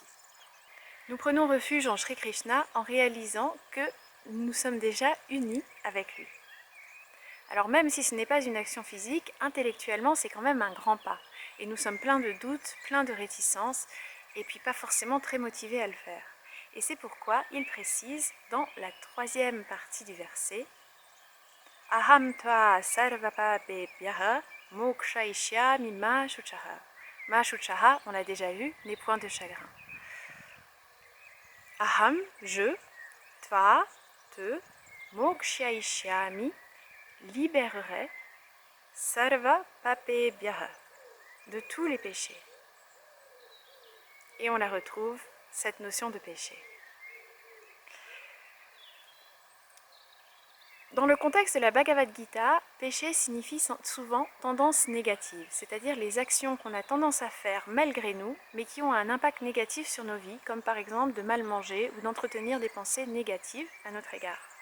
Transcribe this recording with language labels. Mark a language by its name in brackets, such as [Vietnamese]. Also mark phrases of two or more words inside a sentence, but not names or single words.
[French] Nous prenons refuge en Shri Krishna en réalisant que nous sommes déjà unis avec lui. Alors même si ce n'est pas une action physique, intellectuellement c'est quand même un grand pas. Et nous sommes pleins de doutes, pleins de réticences, et puis pas forcément très motivés à le faire. Et c'est pourquoi il précise dans la troisième partie du verset « [Sanskrit] अहं त्वा सर्वपापेभ्यः मोक्षयिष्यामि मा शुचः ». मा शुचः, [French] on l'a déjà vu, n'est point de chagrin. [Sanskrit] Aham, je, tva, te, mokshaishyami, libérerait सर्व पापेभ्यः, [French] de tous les péchés. Et on la retrouve, cette notion de péché. Dans le contexte de la Bhagavad Gita, péché signifie souvent tendance négative, c'est-à-dire les actions qu'on a tendance à faire malgré nous, mais qui ont un impact négatif sur nos vies, comme par exemple de mal manger ou d'entretenir des pensées négatives à notre égard.